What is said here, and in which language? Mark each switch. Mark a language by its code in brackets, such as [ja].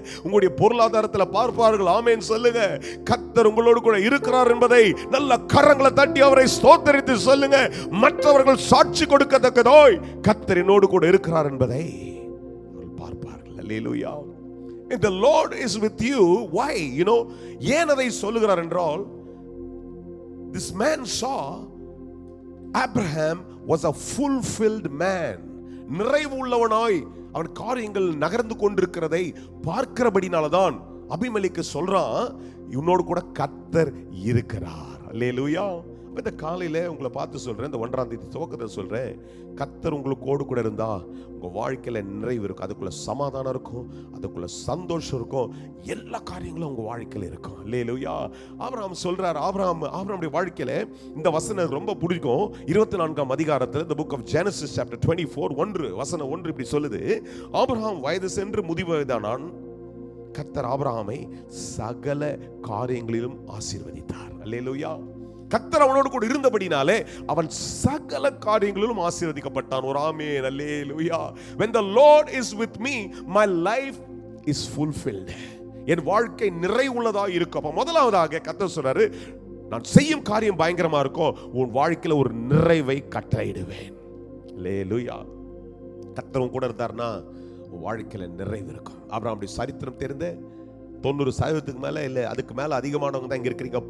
[ta] உங்களுடைய பொருளாதாரத்துல பார்ப்பார்கள், ஆமேன் சொல்லுங்க. கர்த்தர் உங்களோடு கூட இருக்கிறார் என்பதை நல்ல கரங்களை தட்டி அவரை ஸ்தோத்திரித்து சொல்லுங்க. மற்றவர்கள் சாட்சி கொடுக்கத்தக்கதாய் கர்த்தர் என்னோடு கூட இருக்கிறார் என்பதை பார்ப்பார்கள். [en] Hallelujah. The Lord is with you. Why? [ta] ஏன் அதை சொல்லுகிறார் என்றால், [en] this man saw Abraham was a fulfilled man. [ta] நிறைவு உள்ளவனாய் அவன் காரியங்கள் நகர்ந்து கொண்டிருக்கிறதை பார்க்கிறபடினால்தான் அபிமெலேக்கு சொல்றான், உன்னோடு கூட கர்த்தர் இருக்கிறார். அல்லேலூயா. இந்த காலையில உங்களை பார்த்து சொல்றேன், இந்த 1ஆம் தேதி துவக்கத்தை சொல்றேன், கர்த்தர் உங்களுக்கு கூட இருந்தா உங்க வாழ்க்கையில நிறைவு இருக்கும், அதுக்குள்ள சமாதானம் இருக்கும், அதுக்குள்ள சந்தோஷம் இருக்கும், எல்லா காரியங்களும் உங்க வாழ்க்கையில இருக்கும். அல்லேலூயா. ஆபிரகாம் சொல்றார், ஆபிரகாமுடைய வாழ்க்கையில இந்த வசனம் ரொம்ப பிடிக்கும். 24ஆம் அதிகாரத்தில் [en] the book of Genesis chapter 24 [ta] 1 இப்படி சொல்லுது, ஆபிரகாம் வயது சென்று முதிர்வயதானான், கர்த்தர் ஆபிரகாமை சகல காரியங்களிலும் ஆசீர்வதித்தார். அல்லேலூயா. கர்த்தர் அவனோடு கூட இருந்தபடினாலே அவன் சகல காரியங்களிலும் ஆசீர்வதிக்கப்பட்டான். ஒரு ஆமென். அல்லேலூயா. [en] When the Lord is with me, my life is fulfilled. [ta] என் வாழ்க்கை நிறைவுள்ளதா இருக்கும். அப்ப முதலாவதாக கர்த்தர் சொல்றாரு, நான் செய்யும் காரியம் பயங்கரமா இருக்கும், உன் வாழ்க்கையில ஒரு நிறைவை கட்டளையிடுவேன். அல்லேலூயா. கர்த்தர் கூட இருந்தார்னா உன் வாழ்க்கையில நிறைவு இருக்கும். ஆபிரகாமுடைய சரித்திரம் தெரிந்த 90% மேல இல்ல அதுக்கு மேல அதிகமானவங்க தான் இங்க இருக்கிறீங்க.